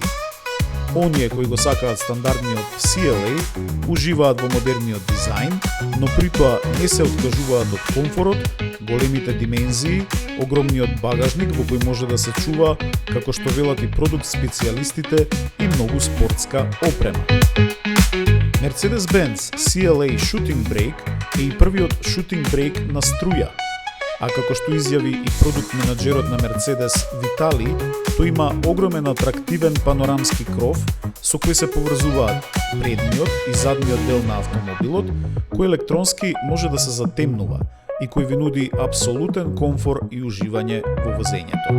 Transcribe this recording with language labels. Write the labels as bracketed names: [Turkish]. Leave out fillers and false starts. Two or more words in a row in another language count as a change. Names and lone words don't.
[Macedonian] Оние кои го сакаат стандардниот CLA уживаат во модерниот дизајн, но при тоа не се откажуваат од комфорот, големите димензии, огромниот багажник во кој може да се чува, како што велат и продукт специјалистите, и многу спортска опрема. Mercedes-Benz CLA [English] Shooting Brake [Macedonian] е и првиот shooting brake на струја, а како што изјави и продукт менаџерот на Mercedes Витали, тој има огромен атрактивен панорамски кров со кој се поврзуваат предниот и задниот дел на автомобилот, кој електронски може да се затемнува и кој ви нуди апсолутен комфор и уживање во возењето.